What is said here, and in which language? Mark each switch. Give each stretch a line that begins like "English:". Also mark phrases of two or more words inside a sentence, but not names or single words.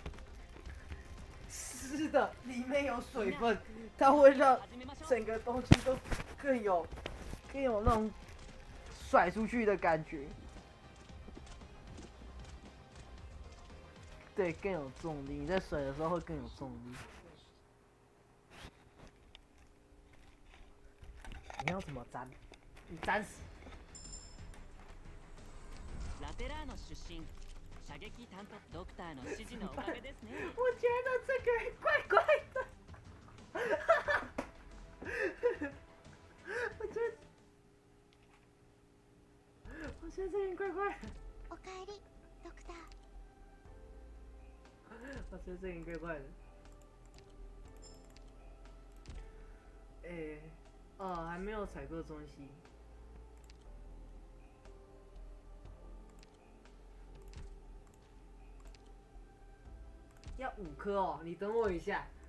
Chinese: 湿的里面有水分，它会让整个东西都更有那种甩出去的感觉，对，更有重力。你在甩的时候会更有重力。你要怎么粘？你粘死。
Japanese: ラテラーノ出身。射撃探偵ドクターの指示のおかげですね。
Chinese: 我觉得这个人怪怪的。我觉得这个人怪怪的。
Japanese: おかえり、ドクター。
Chinese: 我觉得这个人怪怪的。还没有采购中西。要5颗哦，你等我一下。